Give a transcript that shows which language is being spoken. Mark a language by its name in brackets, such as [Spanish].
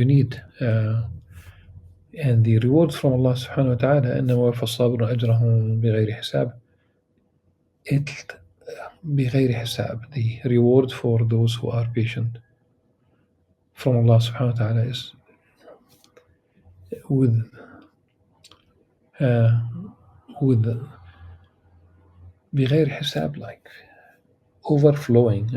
[English] You need and the rewards from Allah subhanahu wa ta'ala [Arabic] إنما يوفى الصابرون أجرهم بغير حساب. [English] It [Arabic] بغير حساب. [English] The reward for those who are patient from Allah subhanahu wa ta'ala is with [Arabic] بغير حساب, [English] like overflowing.